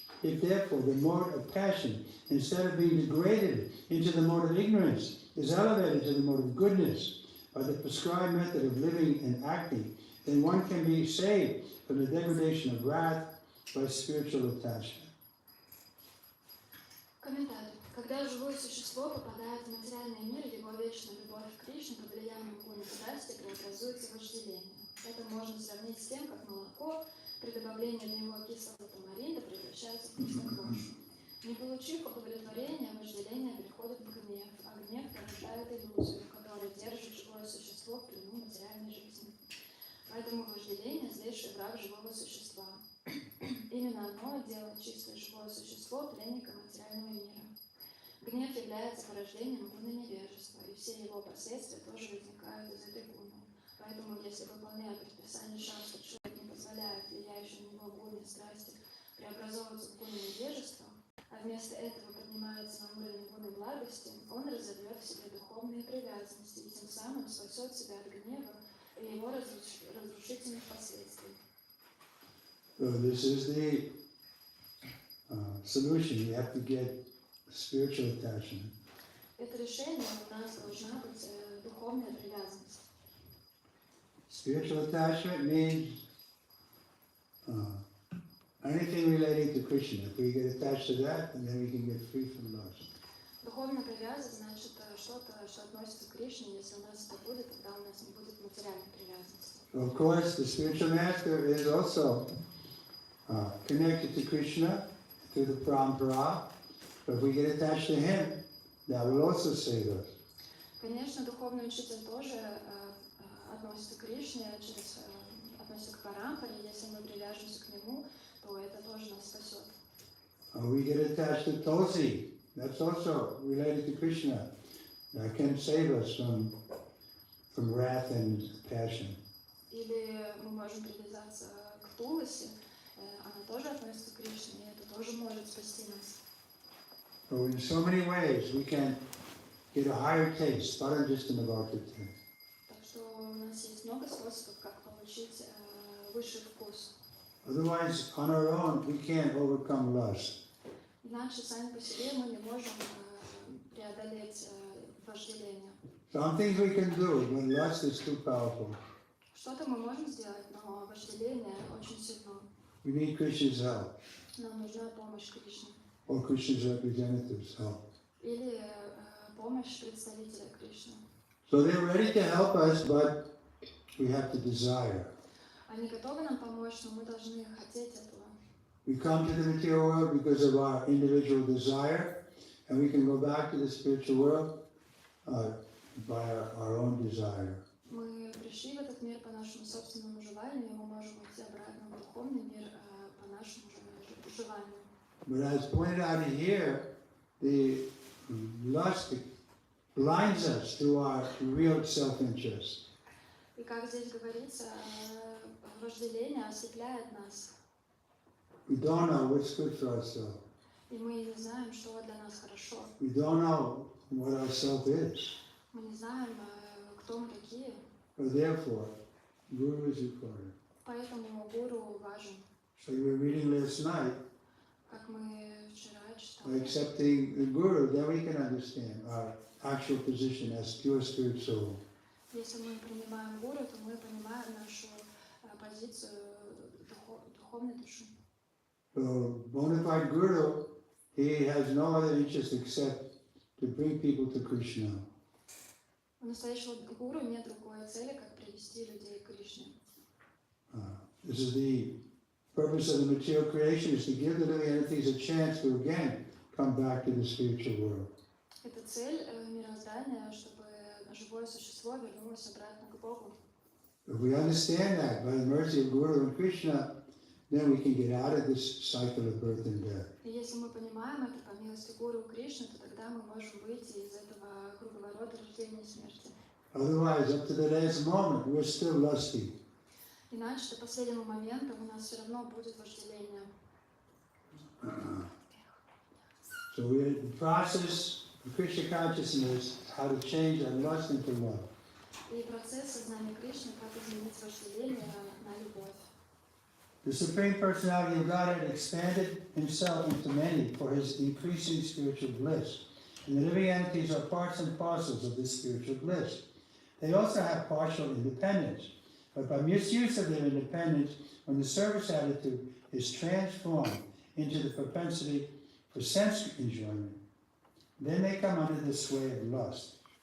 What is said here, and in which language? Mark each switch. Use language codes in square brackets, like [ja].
[en] If therefore the mode of passion, instead of being degraded into the mode of ignorance, is elevated to the mode of goodness by the prescribed method of living and acting, then one can be saved from the degradation of wrath by spiritual attachment. [ru] Комментарий. Когда живое существо попадает в материальный мир, его вечная любовь к Кришне под влиянием гуны страсти преобразуется в вожделение. Это можно сравнить с тем, как молоко при добавлении в него кислого тамаринда превращается в простоквашу. Не получив удовлетворения, вожделение переходит в гнев, а гнев порождает иллюзию, которая держит живое существо в плену материальной жизни. Поэтому вожделение – злейший враг живого существа. Именно оно делает чистое живое существо пленником материального мира. Гнев является порождением гуны невежества, и все его последствия тоже возникают из этой гуны. Поэтому, если, выполняя предписание шастр, человек не позволяет влияющей на него гуне страсти преобразовываться в гуну невежества, а вместо этого поднимается на уровень гуны благости, он разовьет в себе духовные привязанности и тем самым спасет себя от гнева и его разрушительных последствий. [en] So this is the solution. You have to get spiritual attachment. [ru] Это решение у нас должна быть духовная привязанность. [en] Spiritual attachment means anything relating to Krishna. If we get attached to that, then we can get free from lust. [ru] Духовная привязанность значит что-то, что относится к Кришне. Если у нас это будет, тогда у нас не будет материальной привязанности. [en] Of course, the spiritual master is also connected to Krishna through the parampara. But if we get attached to him, that will also save us. [ru] Конечно, духовный учитель тоже относится к Кришне, относится к парампаре. Если мы привяжемся к нему, то это тоже нас спасет. [en] We get attached to Tulsi. That's also related to Krishna. That can save us from wrath and passion. [ru] Или мы можем привязаться к Туласи, она тоже относится к Кришне, и это тоже может спасти нас. [en] So in so many ways we can get a higher taste, Paranjistana Bhakti. [ru] Так что у нас есть много способов, как получить высший вкус. [en] Otherwise, on our own, we can't overcome lust. [ru] Иначе сами по себе мы не можем преодолеть вожделение. [en] Some things we can do, but lust is too powerful. [ru] Что-то мы можем сделать, но вожделение очень сильно. [en] We need Krishna's help, [ru] Нам нужна помощь Кришны. [en] or Krishna's representatives' help. [ru] Или помощь представителя Кришны. [en] So they're ready to help us, but we have to desire. [ru] Они готовы нам помочь, но мы должны хотеть этого. [en] We come to the material world because of our individual desire, and we can go back to the spiritual world by our own desire. [ru] Мы пришли в этот мир по нашему собственному желанию, и мы можем уйти обратно в духовный мир по нашему желанию. [en] But as pointed out here, the lust blinds us to our real self-interest. [ru] И как здесь говорится, вожделение ослепляет нас. [en] We don't know what's good for ourselves. [ru] И мы не знаем, что для нас хорошо. [en] We don't know what our self is. [ru] Мы не знаем, кто мы такие. [en] So therefore, Guru is required. [ru] Поэтому гуру важен. [en] So we were reading last night, [ru] Как мы вчера [en] by [ru] читали. [en] accepting the Guru, then we can understand our actual position as pure spirit soul. [ru] Если мы принимаем гуру, то мы понимаем нашу позицию духовной души. [en] So bona fide Guru, he has no other interest except to bring people to Krishna. [ru] У настоящего гуру нет другой цели, как привести людей к Кришне. [en] This is the purpose of the material creation, is to give the living entities a chance to again come back to the spiritual world. [ru] Это цель мироздания, чтобы живое существо вернулось обратно к Богу. [en] If we understand that by the mercy of Guru and Krishna, then we can get out of this cycle of birth and death. [ru] И если мы понимаем это по милости Гуру и Кришны, то тогда мы можем выйти из этого круговорота рождения и смерти. [en] Otherwise, up to the last moment, we're still lusty. [ru] Иначе до последнего момента у нас все равно будет вожделение. [en] So the process of Krishna consciousness, how to change our lust into love. [ru] И процесс сознания Кришны, как изменить вожделение на любовь. [en] The Supreme Personality of Godhead expanded himself into many for his increasing spiritual bliss. And the living entities are parts and parcels of this spiritual bliss. They also have partial independence. But by misuse of their independence, when the service attitude is transformed into the propensity for sense enjoyment, then they come under the sway of lust.